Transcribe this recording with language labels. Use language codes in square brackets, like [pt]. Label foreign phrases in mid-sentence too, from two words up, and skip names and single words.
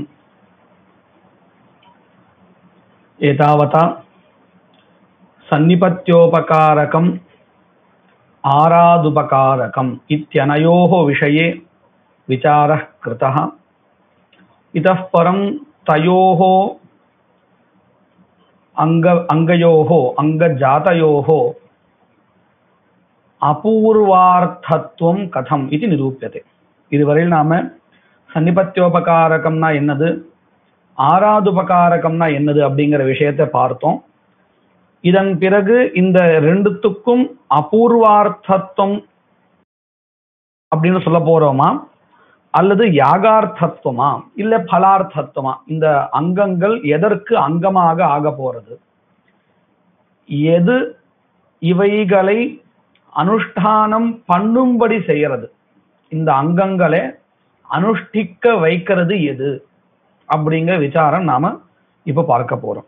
[sa] एतावता सन्निपत्योपकारकम् आरादुपकारकम् इत्यनयोः विषये विचारः कृतः। इतः परं तयोः अङ्गजातयोः अपूर्वार्थत्वं कथम् इति निरूप्यते। [ta] இதுவரையில் நாம சன்னிபத்தியோபகாரகம்னா என்னது, ஆராதுபகாரகம்னா என்னது அப்படிங்கிற விஷயத்தை பார்த்தோம். இதன் பிறகு இந்த ரெண்டுத்துக்கும் அபூர்வார்த்தத்துவம் அப்படின்னு சொல்ல போறோமா, அல்லது யாகார்த்தத்துவமா இல்ல பலார்த்தத்துவமா, இந்த அங்கங்கள் எதற்கு அங்கமாக ஆக போறது, எது இவைகளை அனுஷ்டானம் பண்ணும்படி செய்யறது, இந்த அங்கங்களை அனுஷ்டிக்க வைக்கிறது எது அப்படிங்கிற விசாரம் நாம இப்ப பார்க்க போறோம்.